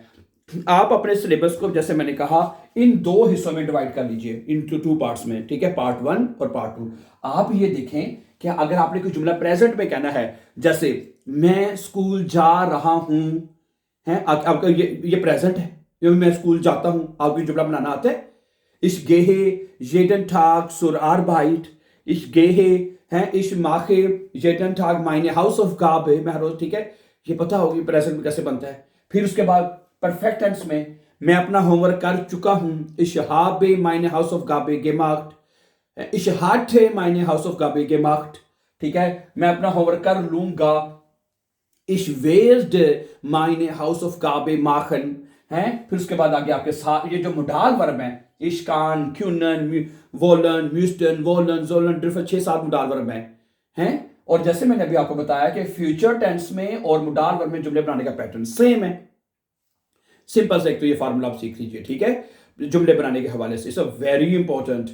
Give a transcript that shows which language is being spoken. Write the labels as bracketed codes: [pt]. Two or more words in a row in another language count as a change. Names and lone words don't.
[hi] आप अपने सिलेबस को, जैसे मैंने कहा, इन 2 हिस्सों में डिवाइड कर लीजिए, [en] into 2 parts [hi] में, ठीक है, पार्ट 1 और पार्ट 2। आप ये देखें कि अगर आपने कोई जुमला प्रेजेंट में कहना है, जैसे मैं स्कूल जा रहा हूं, है आपका ये प्रेजेंट है, मैं स्कूल जाता हूं, आपको जुमला बनाना आता है। [de] Ich gehe jeden Tag zur Arbeit, ich gehe, ich mache jeden Tag meine Hausaufgabe, [hi] मैं हर रोज, ठीक है, ये पता होगी प्रेजेंट में कैसे बनता है। फिर उसके बाद परफेक्ट टेंस में, मैं अपना होमवर्क कर चुका हूं, [de] ich habe meine Hausaufgabe gemacht, ich hatte meine Hausaufgabe gemacht, [hi] ठीक है, मैं अपना होमवर्क कर लूंगा, [de] ich werde meine Hausaufgabe machen, [hi] है। फिर उसके बाद आगे आपके साथ ये जो मोडाल वर्ब हैं, इश्कान, क्यूनन, वोलन, म्यूस्टन, वोलन, जोलन, ड्रिफल, 6-7 मोडाल वर्ब हैं। और जैसे मैंने अभी आपको बताया कि फ्यूचर टेंस में और मोडाल वर्ब में जुमले बनाने का पैटर्न सेम है। सिंपल से एक तो ये फार्मूला आप सीख लीजिए, ठीक है, जुमले बनाने के हवाले से, [en] it's a very important.